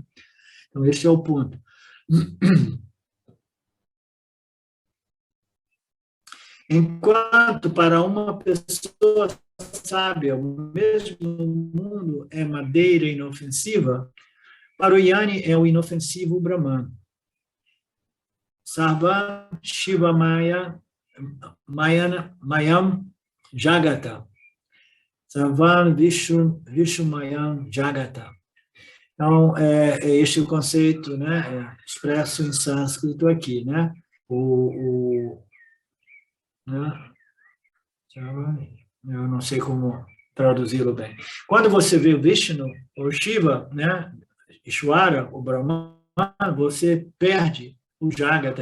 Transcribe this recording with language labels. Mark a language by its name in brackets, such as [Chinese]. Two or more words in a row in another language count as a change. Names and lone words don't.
[Portuguese] Então, este é o ponto. Enquanto para uma pessoa sábia o mesmo mundo é madeira inofensiva, para o Yanni é o inofensivo Brahman. [Sanskrit] Sarva Shiva Mayam Jagata. Sarvan Vishu Mayam Jagata. [Portuguese] Então, é este o conceito, né, expresso em sânscrito aqui, né? Né? Eu não sei como traduzi-lo bem. Quando você vê o Vishnu, ou Shiva, né, Ishvara, o Brahman, você perde o Jagata.